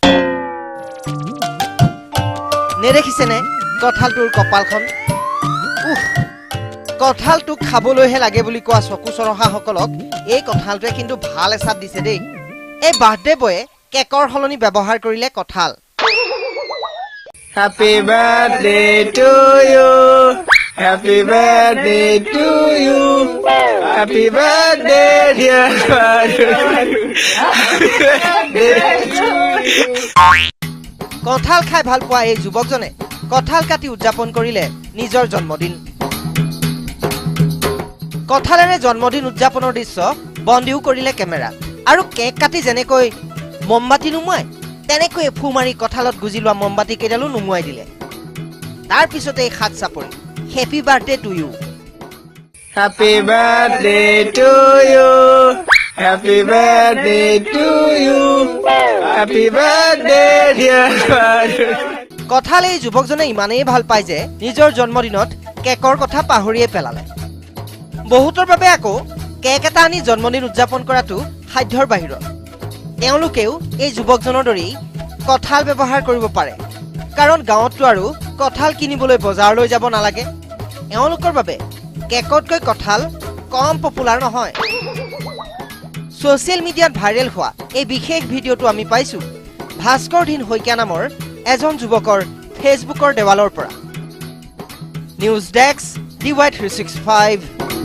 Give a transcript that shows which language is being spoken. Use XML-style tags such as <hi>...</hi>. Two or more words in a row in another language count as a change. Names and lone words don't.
<as>নেদেখিছেনে কঁঠালটোৰ কপালখন কঁঠালটো খাবলৈহে লাগে বুলি কোৱা চকু চৰহাসকলক এই কঁঠালটোৱে কিন্তু ভাল এচাপ দিছে দেই এই</as> <en>birthday boy</en> <as>কেকৰ সলনি ব্যৱহাৰ কৰিলে কঁঠাল</as> <en>Happy birthday to you. Happy birthday to you. Happy birthday dear father. Happy birthday to you.</en> <as>কঁঠাল খাই ভাল পোৱা এই যুৱকজনে কঁঠাল কাটি উদযাপন কৰিলে নিজৰ জন্মদিন কঁঠালেৰে জন্মদিন উদযাপনৰ দৃশ্য বন্দীও কৰিলে কেমেৰা আৰু কেক কাটি যেনেকৈ মমবাতি নুমুৱাই তেনেকৈ ফু মাৰি কঁঠালত গুজি লোৱা মমবাতি কেইডালো নুমুৱাই দিলে তাৰ পিছতে হাত চাপৰি</as> <en>happy birthday to you Happy birthday to you. Happy birthday to you. Happy birthday dear father.</en> <as>কঁঠাল এই যুৱকজনে ইমানেই ভাল পায় যে নিজৰ জন্মদিনত কেকৰ কথা পাহৰিয়ে পেলালে বহুতৰ বাবে আকৌ কেক এটা আনি জন্মদিন উদযাপন কৰাটো সাধ্যৰ বাহিৰত তেওঁলোকেও এই যুৱকজনৰ দৰেই কঁঠাল ব্যৱহাৰ কৰিব পাৰে কাৰণ গাঁৱতটো আৰু কঁঠাল কিনিবলৈ বজাৰলৈ যাব নালাগে এওঁলোকৰ বাবে কেকতকৈ কঁঠাল কম পপুলাৰ নহয়</as> <en>social media</en> <as>ভাইৰেল হোৱা এই বিশেষ ভিডিঅ'টো আমি পাইছো ভাস্কৰ দিন শইকীয়া নামৰ এজন যুৱকৰ ফেচবুকৰ দেৱালৰ পৰা</as> <en>news desk</en> <as>DY365</as>